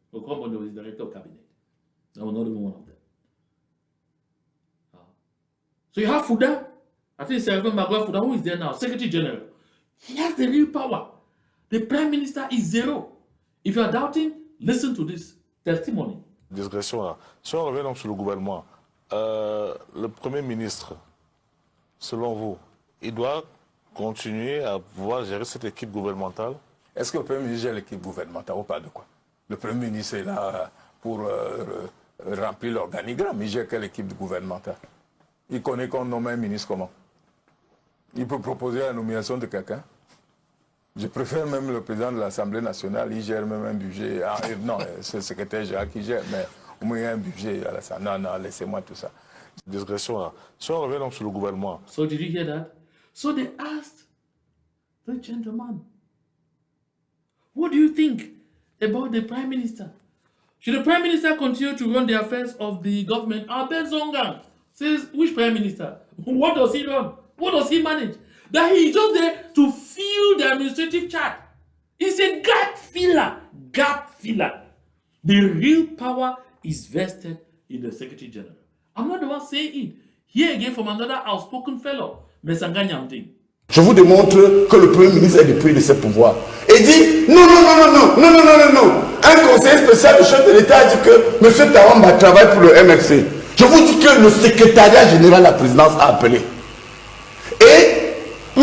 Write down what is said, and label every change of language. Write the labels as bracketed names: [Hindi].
[English] Mukoko Bonjo is director of cabinet. I was not even one of them. So you have Fuda. I think Sergeant Magua Fuda, who is there now, Secretary General. He has the real power. The Prime Minister is zero. If you are doubting, listen to this testimony. [French] Digression là. Si on revient donc sur le gouvernement, le Premier ministre, selon vous, il doit continuer à pouvoir gérer cette équipe gouvernementale? Est-ce que le Premier ministre gère l'équipe gouvernementale ou pas de quoi? Le Premier ministre est là pour remplir l'organigramme. Il gère quelle équipe gouvernementale? Il connaît qu'on nomme un ministre comment? Il peut proposer la nomination de quelqu'un. Je préfère même le président de l'Assemblée nationale, il gère même un budget. Ah, non, c'est le secrétaire général qui gère, mais au moins il y a un budget à l'Assemblée. Non, non, laissez-moi tout ça. Digression là. Si on revient donc sur le gouvernement. [English] So did you hear that? So they asked the gentleman, what do you think about the Prime Minister? Should the Prime Minister continue to run the affairs of the government? Ambazonians says, which Prime Minister? What does he run? What does he manage? That he is just there to fill the administrative chart. It's a gap filler. Gap filler. The real power is vested in the Secretary General. I'm not the one saying it. Here again from another outspoken fellow, Mesanga Nyamting. [French] Je vous démontre que le Premier ministre est dépouillé de ses pouvoirs. Et dit non, non, non, non, non, non, non, non, non, non. Un conseiller spécial du chef de l'État a dit que M. Tawamba travaille pour le MFC. Je vous dis que le secrétariat général de la présidence a appelé. Et M.